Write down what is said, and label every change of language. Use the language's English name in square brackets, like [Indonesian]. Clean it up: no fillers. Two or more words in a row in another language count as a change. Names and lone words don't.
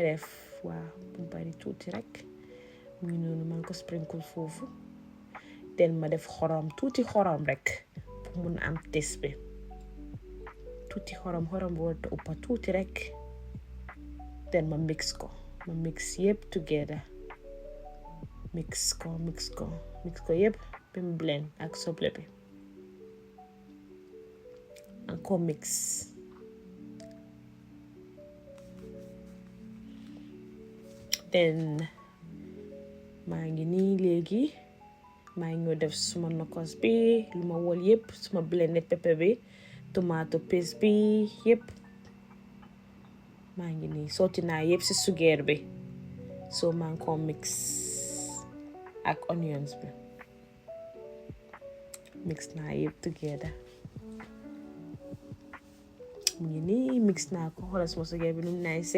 [Wolof] def waaw bu bari tuuti rek mu ngi noonu man ko sprinkle foofu then ma def tuuti xorom rek pour mun am taste bi tuuti xorom bu warta uppa tuuti rek then ma mix yëpp together mix ko yëpp ba mu blend ak soble bi encore mix then maa ngi nii léegi maa ngi def suma nokos bi lu ma wol yëpp suma [English] blended pepper [Wolof] bi [English] tomato paste [Wolof] bi yëpp maa ngi nii sotti naa yëpp ci sugeer bi so maa ngi ko mix ak onions bi mix naa yëpp together mu ngi nii mix naa ko xoolal suma sugeer bi nu mu nice